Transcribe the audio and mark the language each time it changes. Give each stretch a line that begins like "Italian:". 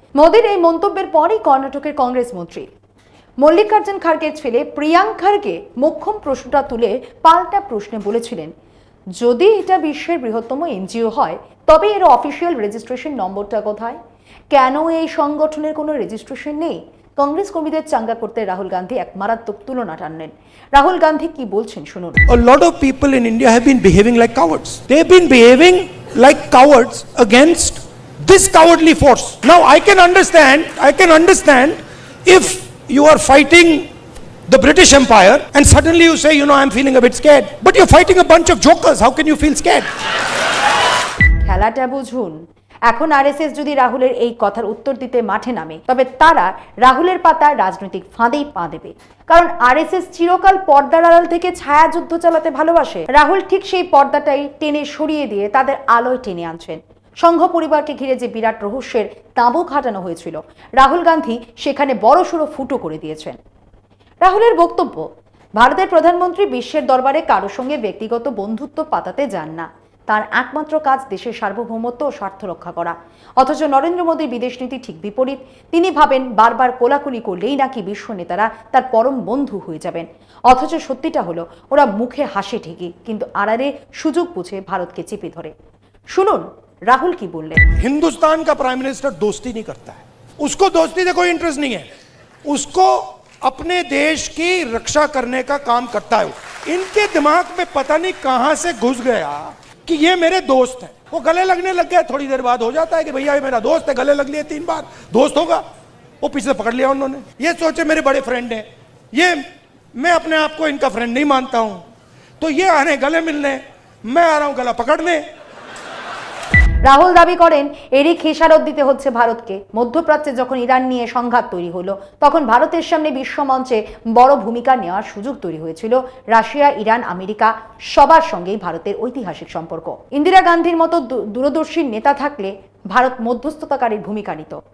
Bangla: মোদীর এই মন্তব্যের পরই কর্ণাটকের কংগ্রেস মন্ত্রী মল্লিকার্জুন খার্গের ছেলে প্রিয়াঙ্ক খার্গে মোক্ষম প্রশ্নটা তুলে পাল্টা প্রশ্নে বলেছিলেন, যদি এটা বিশ্বের বৃহত্তম এনজিও হয়, তবে এর অফিসিয়াল রেজিস্ট্রেশন নম্বরটা কোথায়? কেন এই সংগঠনের কোনো রেজিস্ট্রেশন নেই? কংগ্রেস কর্মীদের চাঙ্গা করতে রাহুল গান্ধী এক মারাত্মক তুলনা টানলেন। রাহুল গান্ধী কি বলছেন শুনুন।
English: A lot of people in India have been behaving like cowards. They've been behaving like cowards against this cowardly force. Now I can understand if you are fighting the British Empire and suddenly you say, I'm feeling a bit scared. But you're fighting a bunch of jokers. How can you feel scared?
Bangla: খেলাটা বুঝুন। এখন RSS যদি রাহুলের এই কথার উত্তর দিতে মাঠে নামে, তবে তারা রাহুলের পাতা রাজনৈতিক ফাঁদেই পা দেবে। কারণ আরএসএস চিরকাল পর্দার আড়াল থেকে ছায়া যুদ্ধ চালাতে ভালোবাসে। রাহুল ঠিক সেই পর্দাটাই টেনে সরিয়ে দিয়ে তাদের আলোয় টেনে আনছেন। সংঘ পরিবারকে ঘিরে যে বিরাট রহস্যের তাঁবু খাটানো হয়েছিল, রাহুল গান্ধী সেখানে বড়সড় ফুটো করে দিয়েছেন। রাহুলের বক্তব্য, ভারতের প্রধানমন্ত্রী বিশ্বের দরবারে কারোর সঙ্গে ব্যক্তিগত বন্ধুত্ব পাতাতে যান না। তার একমাত্র কাজ দেশের সার্বভৌমত্ব ও স্বার্থ রক্ষা করা। অথচ নরেন্দ্র মোদীর বিদেশ নীতি ঠিক বিপরীত। তিনি ভাবেন বারবার কোলাকুলি করলেই নাকি বিশ্ব নেতারা তার পরম বন্ধু হয়ে যাবেন। অথচ সত্যিটা হলো, ওরা মুখে হাসে ঠিকই, কিন্তু আড়ালে সুযোগ বুঝে ভারতকে চেপে ধরে। শুনুন राहुल की बोल रहे।
Hindi: हिंदुस्तान का प्राइम मिनिस्टर दोस्ती नहीं करता है, उसको दोस्ती से कोई इंटरेस्ट नहीं है, उसको अपने देश की रक्षा करने का काम करता है। इनके दिमाग में पता नहीं कहां से घुस गया कि ये मेरे दोस्त हैं। वो गले लगने लग गया, थोड़ी देर बाद हो जाता है कि भैया ये मेरा दोस्त है, गले लग लिए 3 बार, दोस्त होगा। वो पीछे पकड़ लिया उन्होंने, ये सोचे मेरे बड़े फ्रेंड हैं, ये मैं अपने आप को इनका फ्रेंड नहीं मानता हूं, तो ये आ रहे गले मिलने, मैं आ रहा हूं गला पकड़ने।
Bangla: রাহুল দাবি করেন এরই খেসারত দিতে হচ্ছে ভারতকে। মধ্যপ্রাচ্যে যখন ইরান নিয়ে সংঘাত তৈরি হলো, তখন ভারতের সামনে বিশ্বমঞ্চে বড় ভূমিকা নেওয়ার সুযোগ তৈরি হয়েছিল। রাশিয়া, ইরান, আমেরিকা সবার সঙ্গেই ভারতের ঐতিহাসিক সম্পর্ক। ইন্দিরা গান্ধীর মতো দূরদর্শী নেতা থাকলে ভারত মধ্যস্থতাকারীর ভূমিকা নিত।